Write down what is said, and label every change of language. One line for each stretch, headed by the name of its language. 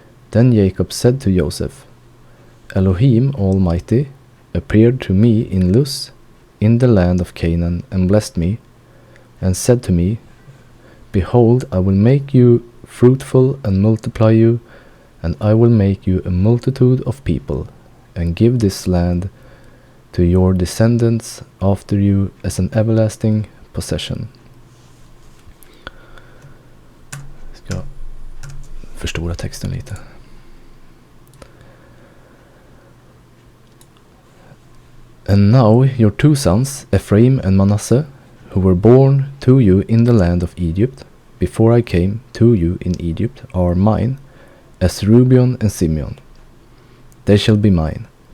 English: Then Jacob said to Joseph, Elohim Almighty appeared to me in Luz, in the land of Canaan, and blessed me, and said to me, Behold, I will make you fruitful and multiply you, and I will make you a multitude of people, and give this land to your descendants after you as an everlasting possession.
Swedish: Jag ska förstora texten lite.
English: And now your 2 sons, Ephraim and Manasseh, who were born to you in the land of Egypt, before I came to you in Egypt, are mine, as Reuben and Simeon. They shall be mine.